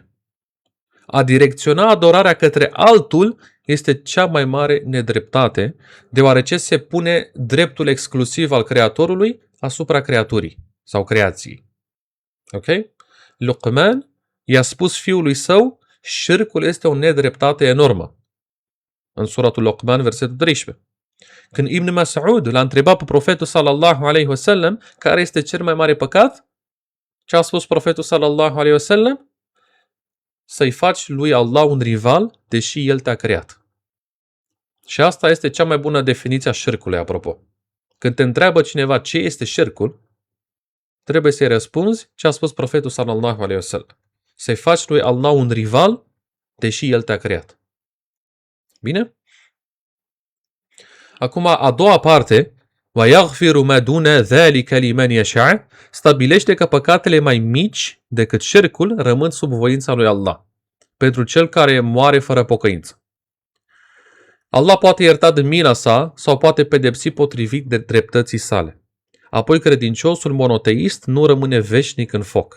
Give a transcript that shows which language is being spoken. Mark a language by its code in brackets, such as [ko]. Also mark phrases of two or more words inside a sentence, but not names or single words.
[ro] A direcționa adorarea către altul este cea mai mare nedreptate, deoarece se pune dreptul exclusiv al creatorului asupra creaturii sau creației. Ok? Luqman i-a spus fiului său, șircul este o nedreptate enormă. În suratul Luqman, versetul 13. Când Ibn Mas'ud l-a întrebat pe profetul [ar] صلى الله عليه وسلم [ro] care este cel mai mare păcat, ce a spus profetul [ar] صلى الله عليه وسلم? [ro] Să-i faci lui Allah un rival, deși el te-a creat. Și asta este cea mai bună definiție a șircului, apropo. Când te întreabă cineva ce este șircul, trebuie să-i răspunzi ce a spus profetul [ar] صلى الله عليه وسلم. [ro] Să-i faci lui Allah un rival, deși el te-a creat. Bine? Acum, a doua parte, [ar] وَيَغْفِرُ مَا دُونَ ذَلِكَ لِمَنْ يَشَاءُ, [ro] stabilește că păcatele mai mici decât șircul rămân sub voința lui Allah, pentru cel care moare fără pocăință. Allah poate ierta de mila sa sau poate pedepsi potrivit de dreptății sale. Apoi credinciosul monoteist nu rămâne veșnic în foc.